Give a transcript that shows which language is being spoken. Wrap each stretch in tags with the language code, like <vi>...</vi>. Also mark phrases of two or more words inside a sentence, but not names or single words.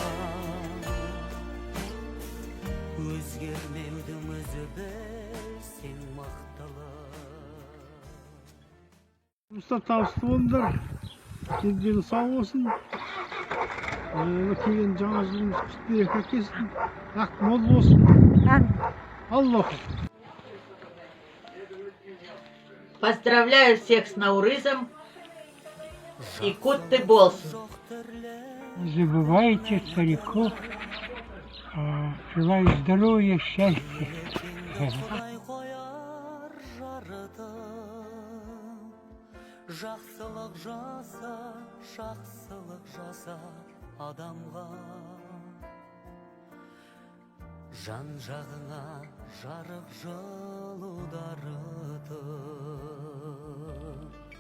<kk>Өзгермеудің өзі білсең мақталы. Usta табысты болыңдар. Дені сау болсын. Өтеген жаңа жылымыз құтты береке әкелсін. Ақ мол болсын. Аллах.</kk> <ru>Поздравляю всех с Наурызом и</ru> <kk>Кутты болсын.</kk> <ru>Не забывайте стариков. Желаю здоровья, счастья.</ru> <kk>Жақсылық жаса, жақсылық жаса адамға. Жан жағыңа жарық жылу дарытып.</kk>